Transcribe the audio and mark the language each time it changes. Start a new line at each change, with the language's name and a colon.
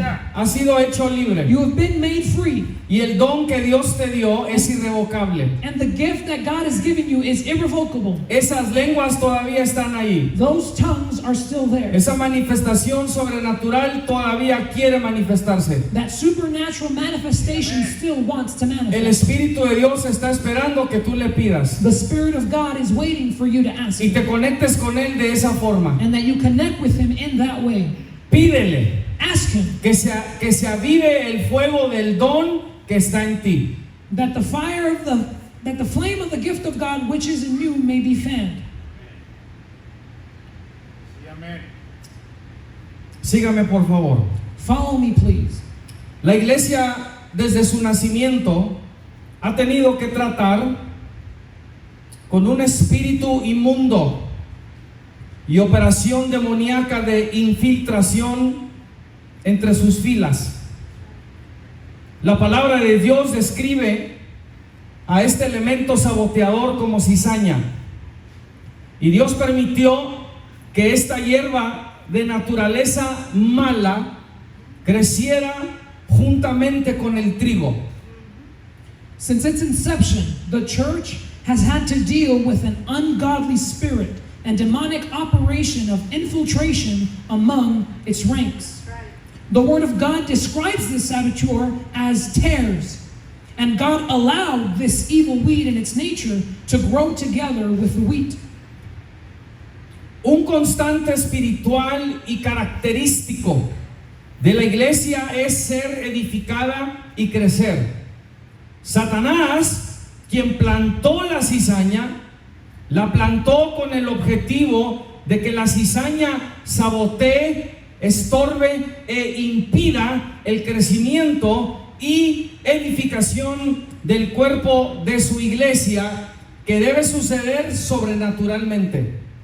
Spanish: Has sido hecho libre.
English: You have been made free.
Spanish: Y el don que Dios te dio es irrevocable.
English: And the gift that God has given you is irrevocable.
Spanish: Esas lenguas todavía están ahí.
English: Those tongues are still there.
Spanish: Esa manifestación sobrenatural todavía quiere manifestarse.
English: That supernatural manifestation still wants to
Spanish: El
English: manifest.
Spanish: Espíritu de Dios está esperando que tú le pidas
English: The Spirit of God is waiting for you to ask
Spanish: y
English: Him.
Spanish: te conectes con Él de esa forma.
English: And that you connect with Him in that way.
Spanish: Pídele
English: Ask Him
Spanish: que se avive el fuego del don que está en ti.
English: that the flame of the gift of God which is in you may be fanned.
Spanish: Sígame por favor.
English: Follow me, please.
Spanish: La iglesia desde su nacimiento ha tenido que tratar con un espíritu inmundo y operación demoníaca de infiltración entre sus filas. La palabra de Dios describe a este elemento saboteador como cizaña. Y Dios permitió que esta hierba de naturaleza mala creciera juntamente con el trigo.
English: Since its inception, the church has had to deal with an ungodly spirit and demonic operation of infiltration among its ranks. The Word of God describes this saboteur as tares, and God allowed this evil weed in its nature to grow together with the wheat.
Spanish: Un constante espiritual y característico de la iglesia es ser edificada y crecer. Satanás, quien plantó la cizaña, la plantó con el objetivo de que la cizaña sabotee, estorbe e impida el crecimiento y edificación del cuerpo de su iglesia, que debe suceder sobrenaturalmente.